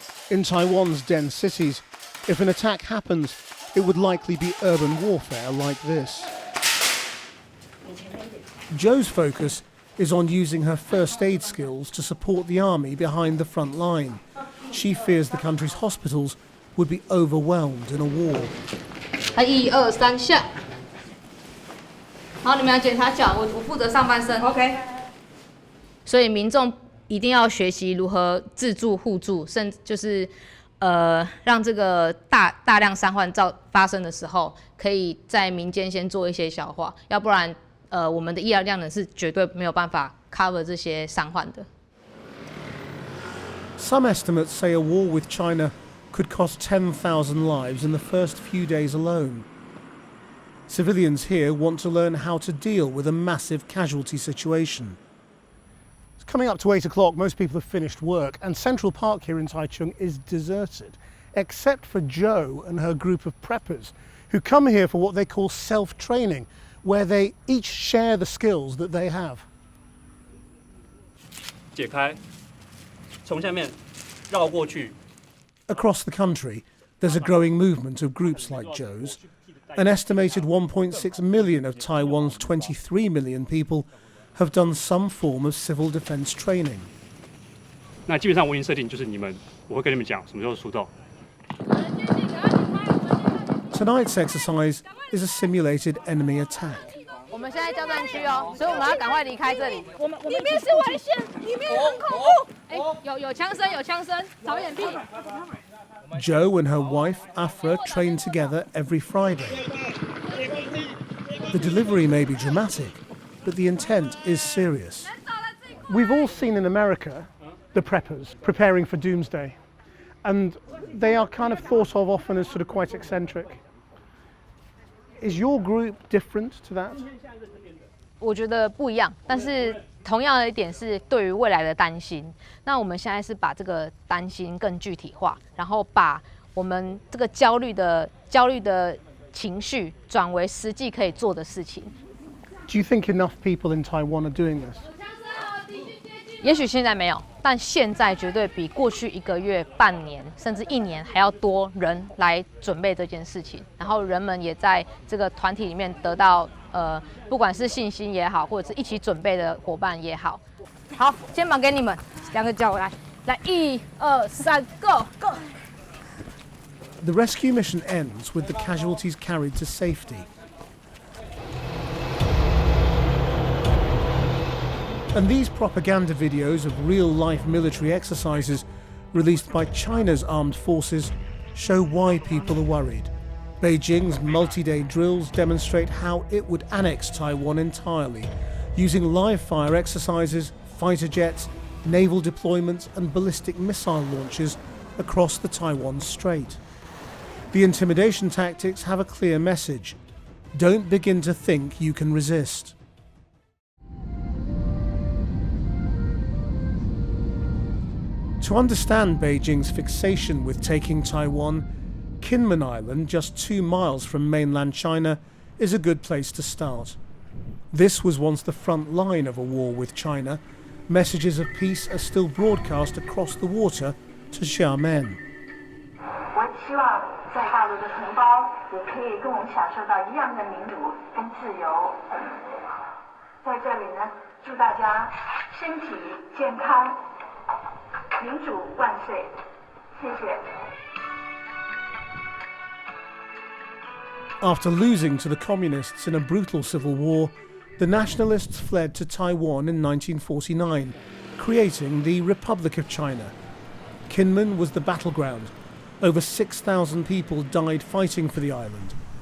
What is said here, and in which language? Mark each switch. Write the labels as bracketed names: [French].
[English] In Taiwan's dense cities, if an attack happens, it would likely be urban warfare like this. Joe's focus is on using her first aid skills to support the army behind the front line. She fears the country's hospitals would be overwhelmed in a war. [Chinese] 1、2、3下。好，你们要检查脚，我负责上半身。 [English] OK。 [Chinese] 所以民众一定要学习如何自助互助，甚至就是让这个大量伤患发生的时候，可以在民间先做一些消化，要不然我们的医疗量能是绝对没有办法 cover 这些伤患的。 [English] Some estimates say a war with China could cost 10,000 lives in the first few days alone. Civilians here want to learn how to deal with a massive casualty situation. It's coming up to 8 o'clock, most people have finished work, and Central Park here in Taichung is deserted. except for Jo and her group of preppers, who come here for what they call self-training, where they each share the skills that they have. [Chinese] 解开，从下面绕过去。 [English] Across the country, there's a growing movement of groups like Jo's. An estimated 1.6 million of Taiwan's 23 million people have done some form of civil defense training. [Chinese] 那基本上我已经设定，就是我会跟你们讲什么时候出动。 [English] Tonight's exercise is a simulated enemy attack. [Chinese] 我们现在交战区哦，所以我们要赶快离开这里。里面是危险，里面很恐怖。哎，有枪声，有枪声，找掩蔽。 [English] Jo and her wife, Afra, train together every Friday. The delivery may be dramatic, but the intent is serious. We've all seen in America the preppers preparing for doomsday, and they are kind of thought of often as sort of quite eccentric. Is your group different to that? [Chinese] 我觉得不一样，但是同样的一点是对于未来的担心。那我们现在是把这个担心更具体化，然后把我们这个焦虑的情绪转为实际可以做的事情。 [English] Do you think enough people in Taiwan are doing this? [Chinese] 也许现在没有，但现在绝对比过去1个月、半年甚至1年还要多人来准备这件事情。然后人们也在这个团体里面得到不管是信心也好，或者是一起准备的伙伴也好。好，肩膀给你们，2个脚来，1、2、3 ， [English] Go Go。 The rescue mission ends with the casualties carried to safety. And these propaganda videos of real-life military exercises released by China's armed forces show why people are worried. Beijing's multi-day drills demonstrate how it would annex Taiwan entirely, using live-fire exercises, fighter jets, naval deployments and ballistic missile launches across the Taiwan Strait. The intimidation tactics have a clear message. Don't begin to think you can resist. To understand Beijing's fixation with taking Taiwan, Kinmen Island, just 2 miles from mainland China, is a good place to start. This was once the front line of a war with China. Messages of peace are still broadcast across the water to Xiamen. [Chinese] 我希望在大陆的同胞也可以跟我们享受到一样的民主跟自由。在这里呢，祝大家身体健康，民主万岁！谢谢。 [English] After losing to the communists in a brutal civil war, the nationalists fled to Taiwan in 1949, creating the Republic of China. Kinmen was the battleground. Over 6,000 people died fighting for the island.